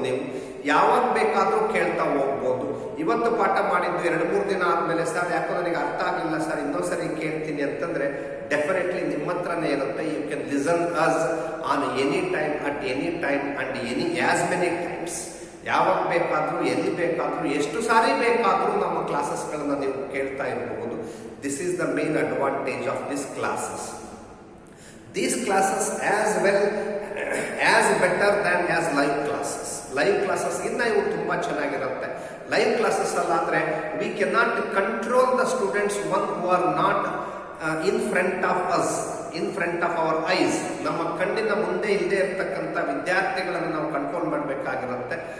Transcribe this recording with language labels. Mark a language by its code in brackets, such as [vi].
[kn] ನೀವು ಯಾವಾಗ ಬೇಕಾದರೂ ಕೇಳ್ತಾ ಹೋಗ್ಬೋದು. ಇವತ್ತು ಪಾಠ ಮಾಡಿದ್ದು 2-3 ದಿನ ಆದಮೇಲೆ ಸರ್ ಯಾಕೋ ನನಗೆ ಅರ್ಥ ಆಗಿಲ್ಲ ಸರ್, ಇನ್ನೊಂದ್ಸರಿ ಕೇಳ್ತೀನಿ ಅಂತಂದರೆ ಡೆಫಿನೆಟ್ಲಿ ನಿಮ್ಮ ಹತ್ರನೇ ಇರುತ್ತೆ. [en] You can listen us on any time, at any time and any as many times. [kn] ಯಾವಾಗ ಬೇಕಾದರೂ, ಎಲ್ಲಿ ಬೇಕಾದರೂ, ಎಷ್ಟು ಸಾರಿ ಬೇಕಾದರೂ ನಮ್ಮ ಕ್ಲಾಸಸ್ಗಳನ್ನು ನೀವು ಕೇಳ್ತಾ ಇರಬಹುದು. [en] This is the main advantage of this classes. These classes as well as better than as live classes. [kn] Live classes ಇನ್ನ ಇವು ತುಂಬಾ ಚೆನ್ನಾಗಿರುತ್ತೆ. Live classes ಅಲ್ಲಾದ್ರೆ [en] We cannot control the students one who are not in front of us, in front of our eyes. [kn] ನಮ್ಮ ಕಣ್ಣಿನ ಮುಂದೆ ಇಲ್ಲದೆ ಇರ್ತಕ್ಕಂಥ ವಿದ್ಯಾರ್ಥಿಗಳನ್ನು ನಾವು ಕಂಟ್ರೋಲ್ ಮಾಡಬೇಕಾಗಿರುತ್ತೆ.